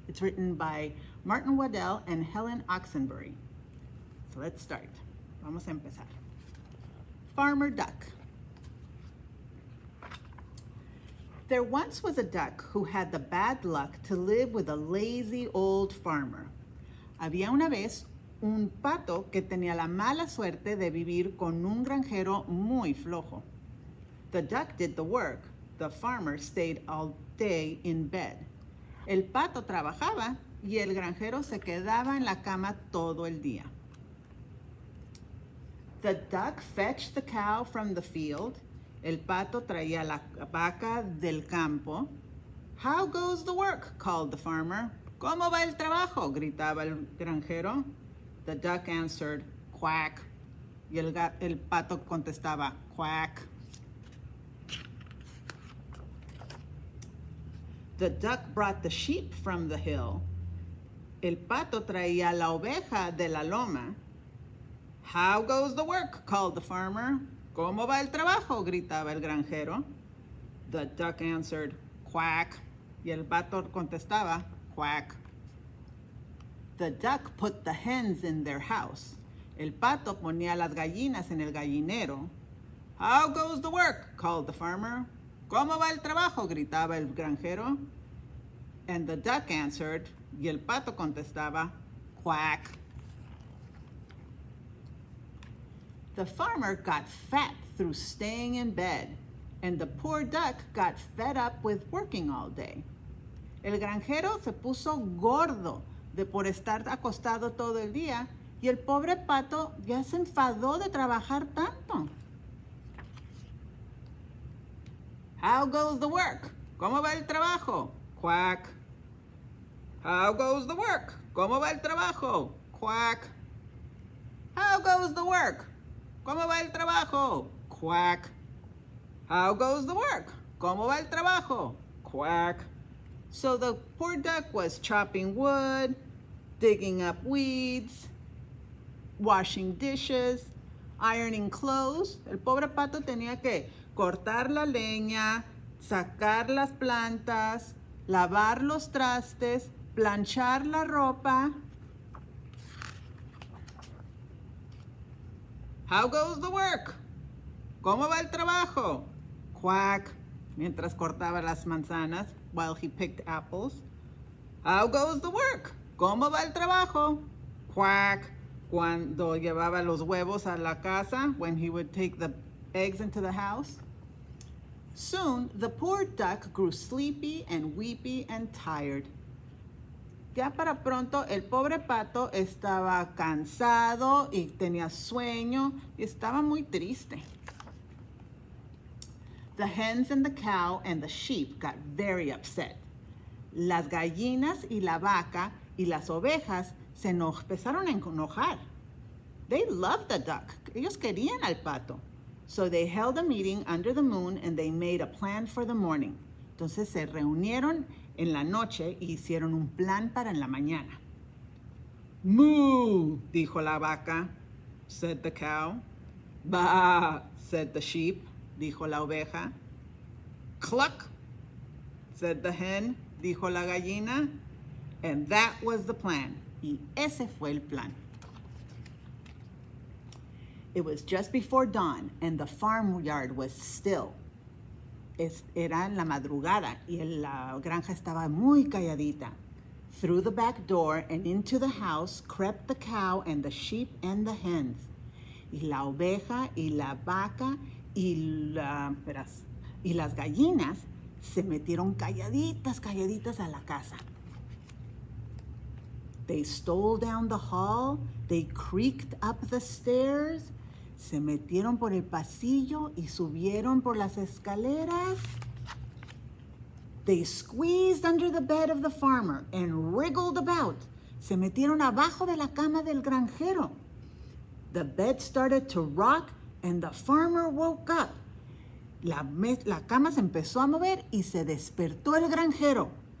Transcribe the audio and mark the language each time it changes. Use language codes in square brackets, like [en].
[en] It's written by Martin Waddell and Helen Oxenbury. So let's start. [es] Vamos a empezar. [en] Farmer Duck. There once was a duck who had the bad luck to live with a lazy old farmer. [es] Había una vez un pato que tenía la mala suerte de vivir con un granjero muy flojo. [en] The duck did the work. The farmer stayed all day in bed. [es] El pato trabajaba y el granjero se quedaba en la cama todo el día. [en] The duck fetched the cow from the field. [es] El pato traía la vaca del campo. [en] How goes the work? Called the farmer. [es] ¿Cómo va el trabajo? Gritaba el granjero. [en] The duck answered, [es] quack. Y el pato contestaba, quack. [en] The duck brought the sheep from the hill. [es] El pato traía la oveja de la loma. [en] How goes the work? Called the farmer. [es] ¿Cómo va el trabajo? Gritaba el granjero. [en] The duck answered, [es] quack. Y el pato contestaba, quack. [en] The duck put the hens in their house. [es] El pato ponía las gallinas en el gallinero. [en] How goes the work? Called the farmer. [es] ¿Cómo va el trabajo? Gritaba el granjero. [en] And the duck answered, [es] y el pato contestaba, quack. [en] The farmer got fat through staying in bed, and the poor duck got fed up with working all day. [es] El granjero se puso gordo de por estar acostado todo el día, y el pobre pato ya se enfadó de trabajar tanto. [en] How goes the work? [es] ¿Cómo va el trabajo? [en] Quack. How goes the work? [es] ¿Cómo va el trabajo? [en] Quack. How goes the work? [es] ¿Cómo va el trabajo? [en] Quack. How goes the work? [es] ¿Cómo va el trabajo? [en] Quack. So the poor duck was chopping wood, digging up weeds, washing dishes, ironing clothes. [es] El pobre pato tenía que cortar la leña, sacar las plantas, lavar los trastes, planchar la ropa. [en] How goes the work? [es] ¿Cómo va el trabajo? Quack, mientras cortaba las manzanas [en] while he picked apples. How goes the work? [es] ¿Cómo va el trabajo? [en] Quack, [es] cuando llevaba los huevos a la casa, [en] when he would take the eggs into the house. Soon, the poor duck grew sleepy and weepy and tired. [es] Ya para pronto, el pobre pato estaba cansado y tenía sueño y estaba muy triste. [en] The hens and the cow and the sheep got very upset. [es] Las gallinas y la vaca y las ovejas se empezaron a enojar. [en] They loved the duck. [es] Ellos querían al pato. [en] So they held a meeting under the moon and they made a plan for the morning. [es] Entonces se reunieron en la noche y hicieron un plan para en la mañana. ¡Moo!, dijo la vaca. [en] said the cow. Bah, said the sheep, [es] dijo la oveja. [en] Cluck, said the hen, [es] dijo la gallina. [en] And that was the plan. [es] Y ese fue el plan. [en] It was just before dawn and the farmyard was still. [es] Era en la madrugada y la granja estaba muy calladita. [en] Through the back door and into the house crept the cow and the sheep and the hens. [es] Y la oveja y la vaca y las gallinas se metieron calladitas a la casa. [en] They stole down the hall, they creaked up the stairs, [es] se metieron por el pasillo y subieron por las escaleras. [en] They squeezed under the bed of the farmer and wriggled about. [es] Se metieron abajo de la cama del granjero. [en] The bed started to rock and the farmer woke up. [es] La cama se empezó a mover y se despertó el granjero.